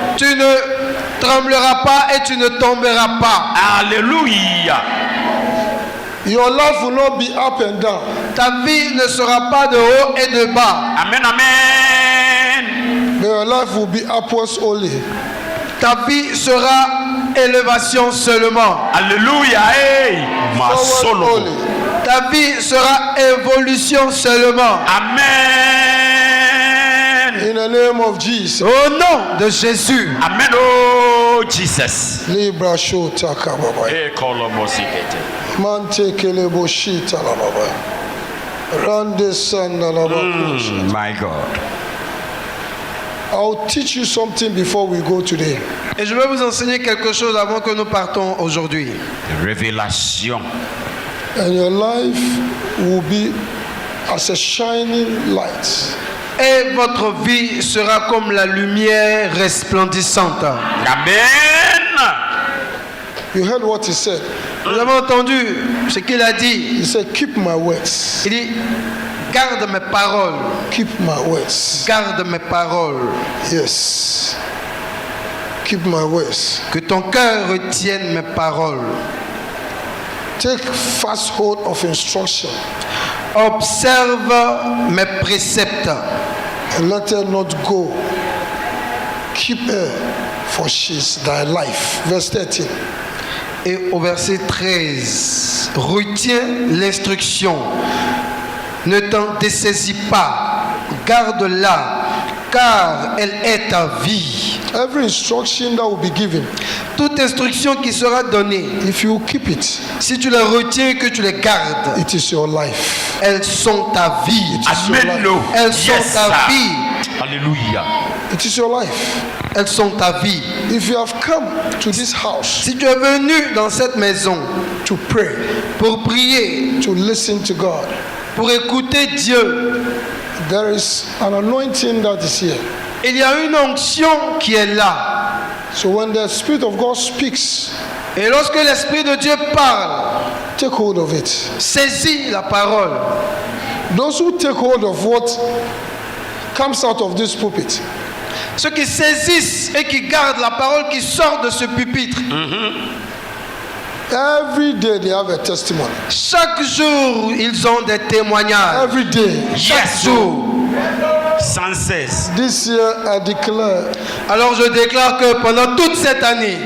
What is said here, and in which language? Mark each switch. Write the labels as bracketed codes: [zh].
[fr] Tu ne trembleras pas et tu ne tomberas pas. Alléluia. [en] Your life will not be up and down. [fr] Ta vie ne sera pas de haut et de bas. Amen. Amen. [en] But your life will be upwards only. [fr] Ta vie sera élévation seulement. Alléluia. Hey. Ma [en] Forward solo. only. [fr] Ta vie sera évolution seulement. Amen. [en] In the name of Jesus. [fr] Au nom de Jésus. [en] Amen. Oh Jesus. Libra shota kababa. Ekolomosikete. Mante kelebo shita la baba. Rande sanda la baba. My God. I'll teach you something before we go today. [fr] Et je vais vous enseigner quelque chose avant que nous partons aujourd'hui. Révélation. [en] And your life will be as a shining light. [fr] Et votre vie sera comme la lumière resplendissante. Amen. [en] You heard what he said. [fr] Nous avons entendu ce qu'il a dit. [en] He said, keep my words. [fr] Il dit, garde mes paroles. [en] Keep my words. [fr] Garde mes paroles. [en] Yes. Keep my words. [fr] Que ton cœur retienne mes paroles. [en] Take fast hold of instruction [fr] Observe mes préceptes [en] and let her not go. Keep her, for she's thy life. Verse 13. [fr] Et au verset 13, retiens l'instruction, ne t'en dessaisis pas, garde-la, car elle est ta vie. [en] Every instruction that will be given, [fr] Toute instruction qui sera donnée, [en] if you keep it, [fr] si tu les retiens et que tu les gardes, [en] it is your life. [fr] elles sont ta vie. Amen-le. Elles sont [en] Yes, [fr] ta [en] sir. [fr] vie. Alléluia. [en] It is your life. [fr] Elles sont ta vie. [en] If you have come to this house [fr] Si tu es venu dans cette maison [en] to pray, [fr] pour prier, [en] to listen to God, [fr] pour écouter Dieu, [en] there is an anointing that is here. [fr] il y a une onction qui est là. [en] So when the Spirit of God speaks, [fr] Et lorsque l'Esprit de Dieu parle, [en] take hold of it. [fr] saisis la parole. [en] Those who take hold of what comes out of this pulpit, [fr] Ceux qui saisissent et qui gardent la parole qui sort de ce pupitre, [en] every day they have a testimony. [fr] chaque jour ils ont des témoignages. [en] Every day. [fr] Chaque [en] Yes. [fr] jour. Sans cesse. [en] This year I declare [fr] Alors je déclare que pendant toute cette année,